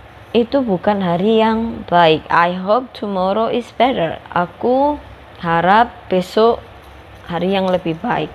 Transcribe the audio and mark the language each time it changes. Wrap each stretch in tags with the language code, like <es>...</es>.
<id>Itu bukan hari yang baik.</id> <en>I hope tomorrow is better.</en> <id>Aku harap besok hari yang lebih baik.</id>